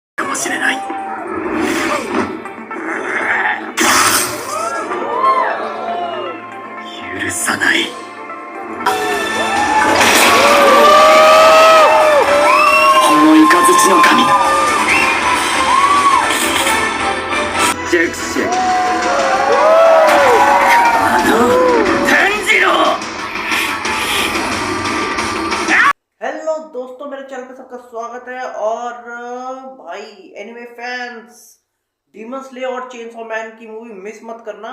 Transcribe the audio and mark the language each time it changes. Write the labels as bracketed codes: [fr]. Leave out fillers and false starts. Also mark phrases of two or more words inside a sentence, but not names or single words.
[ja] もしれない。許さない。このイカズチの神。弱者。 [hi] हेलो दोस्तों, मेरे चैनल पे सबका स्वागत है। और भाई [en] anime fans, [hi] डीमन स्लेयर और चेनसॉ मैन की मूवी मिस मत करना।